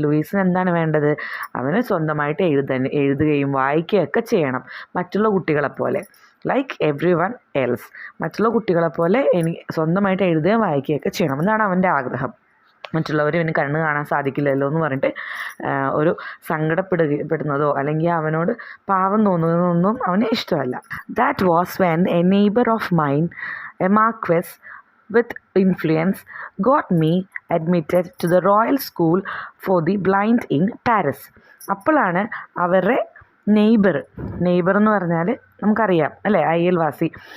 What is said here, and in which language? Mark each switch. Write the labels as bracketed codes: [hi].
[ml] ലൂയിസിന് എന്താണ് വേണ്ടത്? അവന് സ്വന്തമായിട്ട് എഴുതുകയും വായിക്കുകയൊക്കെ ചെയ്യണം, മറ്റുള്ള കുട്ടികളെപ്പോലെ. [en] Like everyone else. [ml] മറ്റുള്ള കുട്ടികളെപ്പോലെ സ്വന്തമായിട്ട് എഴുതുകയും വായിക്കുകയൊക്കെ ചെയ്യണം എന്നാണ് അവൻ്റെ ആഗ്രഹം. മറ്റുള്ളവർ ഇവന് കണ്ണ് കാണാൻ സാധിക്കില്ലല്ലോ എന്ന് പറഞ്ഞിട്ട് ഒരു സങ്കടപ്പെടുന്നതോ അല്ലെങ്കിൽ അവനോട് പാവം തോന്നുന്നതൊന്നും അവന് ഇഷ്ടമല്ല. [en] That was when a neighbour of mine, a marquis with influence, got me admitted to the Royal School for the Blind in Paris. [ml] അപ്പോഴാണ് അവരുടെ നെയ്ബർ എന്ന് പറഞ്ഞാൽ നമുക്കറിയാം അല്ലേ, അയൽവാസി.